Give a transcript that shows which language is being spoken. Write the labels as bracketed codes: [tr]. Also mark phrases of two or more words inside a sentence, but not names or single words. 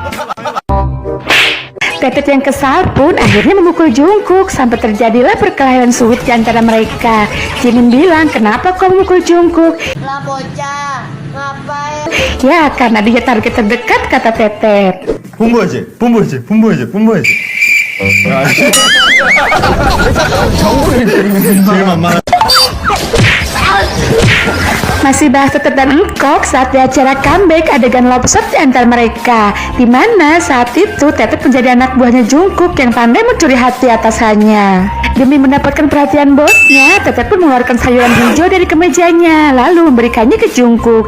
[id] Tetet yang kesal pun akhirnya memukul Jungkook sampai terjadilah perkelahian sulit di antara mereka. Jimin bilang, kenapa kau memukul Jungkook? Lah bocah, ngapain? Ya, karena dia target terdekat, kata Tetet. [ko] 분부하지. 제일 만만한. [id] Masih bahas Tetet dan Engkok saat di acara comeback adegan love shot di antara mereka, di mana saat itu Tetet menjadi anak buahnya Jungkook yang pandai mencuri hati atasannya. Demi mendapatkan perhatian bosnya, Tetet pun mengeluarkan sayuran hijau dari kemejanya lalu memberikannya ke Jungkook.